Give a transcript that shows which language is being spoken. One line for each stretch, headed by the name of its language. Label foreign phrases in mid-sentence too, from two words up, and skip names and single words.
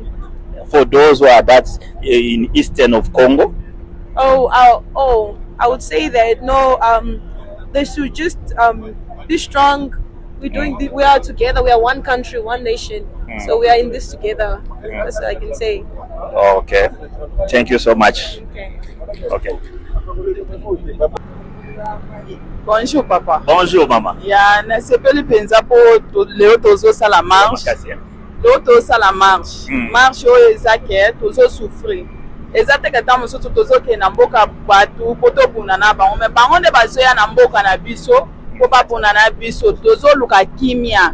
English: For those who are in eastern of Congo? I would say that no, they should just be strong. We are together. We are one country, one nation. So we are in this together. That's what I can say. Okay. Thank you so much. Okay. Okay.
French: Bonjour papa. Bonjour mama.
Lingala: Ya nasepeli penza po leo tozosala marche. Leo tozosala marche. Marche oyo eza ke tozosouffrir. Eza te ke ntango mosusu tozokende na mboka bato po tobunda na bango, me bango nde bazoya na mboka na biso po babunda na biso, tozoluka kimia.